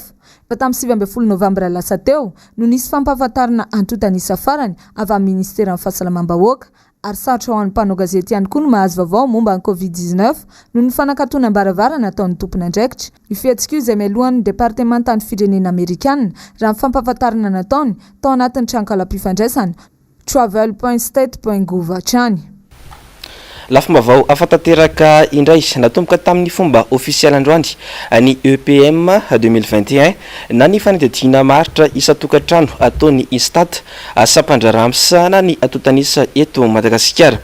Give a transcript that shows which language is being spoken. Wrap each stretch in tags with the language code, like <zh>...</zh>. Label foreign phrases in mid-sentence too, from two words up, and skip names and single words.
<mg>Fa tamin'ny 7 Novambra lasa teo no nisy fampahafantarana antontanisa farany avy amin'ny ministeran'ny fahasalamam-bahoaka. Ary sarotra ho an'ny mpanao gazety ihany koa no mahazo vaovao momba ny COVID-19 no ny fanakatona ambaravarana ataon'ny tompony andraikitra. Ny fihetsikio izay mialohan'ny departementany firenena Amerikanina raha ny fampahafantarana nataony tao anatin'ny tranokala-pifandraisana travel.state.gov hatrany. Lafim-baovao afantanteraka indray natomboka tamin'ny fomba ofisialy androany ny EPM 2021 na ny fanadihadiana maritra isa-tokantrano ataony Instat sampandraramsana ny atontanisa eto Madagasikara.</mg>